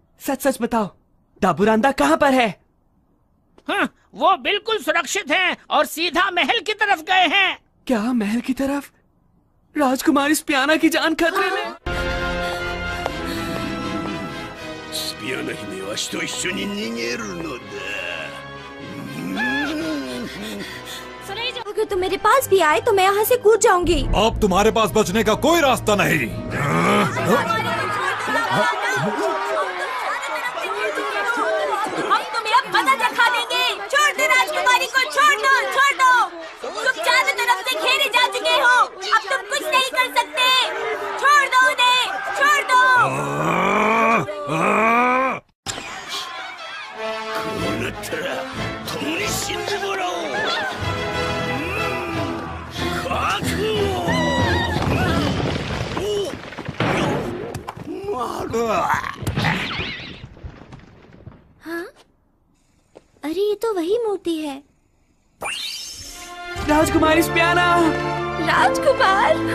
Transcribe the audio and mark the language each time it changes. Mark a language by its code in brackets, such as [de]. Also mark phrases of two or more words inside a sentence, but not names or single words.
[hi] सच सच बताओ, दाबूरांदा कहाँ पर है? हाँ, वो बिल्कुल सुरक्षित हैं और सीधा महल की तरफ गए हैं। क्या महल की तरफ? राजकुमारी स्पियाना की जान खतरे में। [ja] スピアナ姫わしと一緒に逃げるのだ。 [hi] अगर तुम मेरे पास भी आए तो मैं यहाँ से कूद जाऊंगी। अब तुम्हारे पास बचने का कोई रास्ता नहीं। हम तुम्हें अब मजा दिखा देंगे। छोड़ दो राजकुमारी को, छोड़ दो, छोड़ दो। तुम चारों तरफ से घेरे जा चुके हो, अब तुम कुछ नहीं कर सकते। छोड़ दो उन्हें, छोड़ दो। [ja] こうなったら共に死んでもらおう。覚悟。 [hi] हाँ? अरे ये तो वही मूर्ति है। राजकुमारी स्पियाना। राजकुमार।